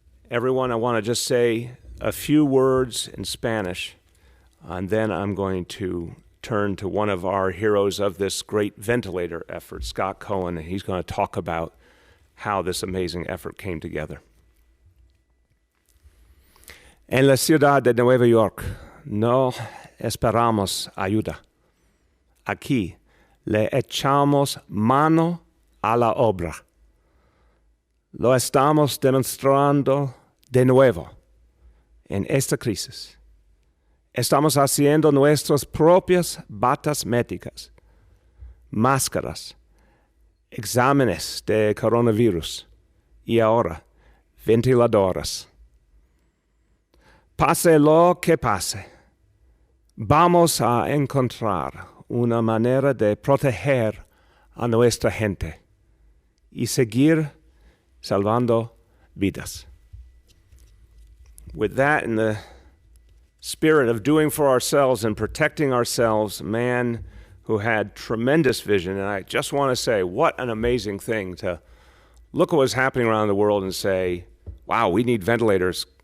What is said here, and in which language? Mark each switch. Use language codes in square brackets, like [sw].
[en] Everyone, I want to just say a few words in Spanish, and then I'm going to turn to one of our heroes of this great ventilator effort, Scott Cohen, and he's going to talk about how this amazing effort came together. [es] En la ciudad de Nueva York no esperamos ayuda. Aquí le echamos mano a la obra. Lo estamos demostrando de nuevo en esta crisis. Estamos haciendo nuestras propias batas médicas, máscaras, exámenes de coronavirus y ahora ventiladoras. Pase lo que pase, vamos a encontrar una manera de proteger a nuestra gente y seguir salvando vidas. [en] With that, in the spirit of doing for ourselves and protecting ourselves, a man who had tremendous vision, and I just want to say, what an amazing thing to look at what's happening around the world and say, wow, we need ventilators.